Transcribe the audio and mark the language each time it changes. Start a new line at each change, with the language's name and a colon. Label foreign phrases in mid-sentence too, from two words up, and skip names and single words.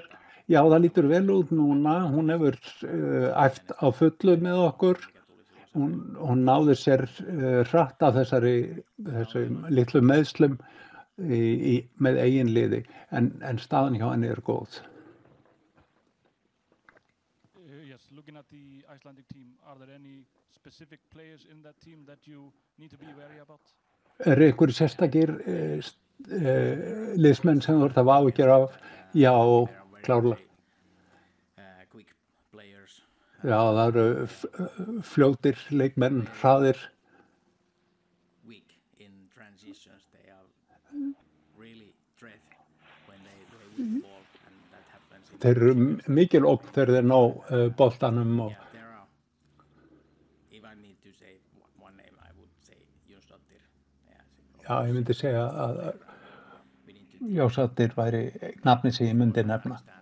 Icelandic: Já, það lítur vel út núna. Hún hefur æft á fullu með okkur. Hún náði sér hratt af þessum litlu meiðslum með eigin liði, en staðan hjá henni góð.
English: Yes, looking at the Icelandic team, are there any specific players in that team that you need to be wary about?
Icelandic: Einhverjir sérstakir liðsmenn sem þú ert að hafa áhyggjur af? Já, klárlega. Já, það eru fljótir leikmenn, hraðir. Þeir eru mikil ógn þegar þeir ná boltanum og já, ég myndi segja að Jósattir væri nafni sem ég myndi nefna.